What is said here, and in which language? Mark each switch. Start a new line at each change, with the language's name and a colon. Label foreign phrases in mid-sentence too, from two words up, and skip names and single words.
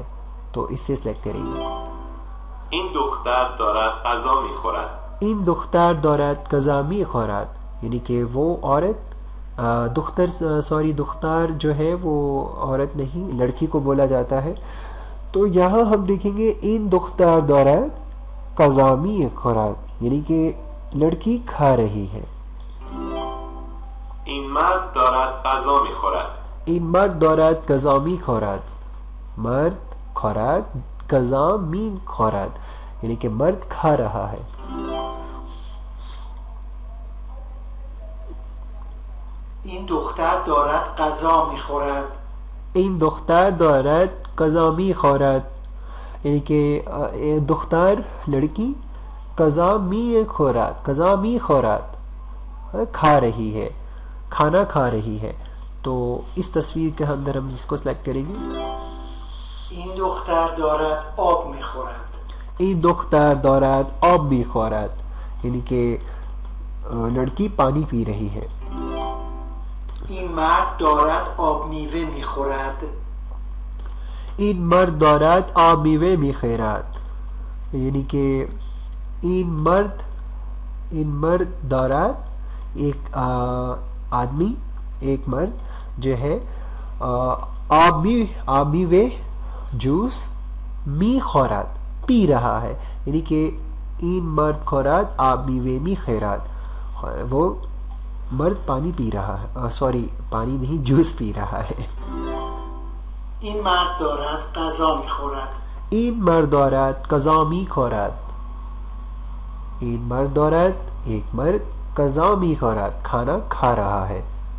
Urdu: تو اس سے سلیکٹ کریں گے.
Persian: این دختر دارد غذا میخورد. این دختر دارد غذا میخورد
Urdu: یعنی کہ وہ عورت دختر جو ہے وہ عورت نہیں لڑکی کو بولا جاتا ہے. تو یہاں ہم دیکھیں گے
Persian: این دختر دارد غذا میخورد
Urdu: یعنی کہ لڑکی کھا رہی ہے.
Persian: این مرد دارد غذا میخورد. این مرد دارد غذا میخورد. مرد خورد غذا میخورد
Urdu: یعنی کہ مرد کھا رہا ہے.
Persian: این دختر دارد غذا میخورد. این دختر دارد غذا میخورد
Urdu: یعنی کہ دختر لڑکی
Persian: غذا میخورد
Urdu: کھا رہی ہے، کھانا کھا رہی ہے. تو اس تصویر کے اندر ہم اس کو سلیکٹ کریں گے.
Persian: این دختر دارد آب میخورد. این دختر دارد آب میخورد
Urdu: یعنی کہ لڑکی پانی پی رہی ہے.
Persian: این مرد دارد آب میوه میخورد. این مرد دارد آب میوه میخورد
Urdu: یعنی کہ
Persian: این مرد دارد
Urdu: ایک آدمی ایک مرد جو ہے
Persian: آب میوه
Urdu: جوس میخورد پی رہا ہے یعنی کہ
Persian: این مرد خورد آب میوه میخورد
Urdu: وہ مرد پانی پی رہا ہے پانی نہیں جوس پی رہا ہے.
Persian: این مرد دارد غذا میخورد. این مرد دارد غذا میخورد. این مرد دارد
Urdu: ایک مرد
Persian: غذا میخورد
Urdu: کھانا کھا رہا ہے.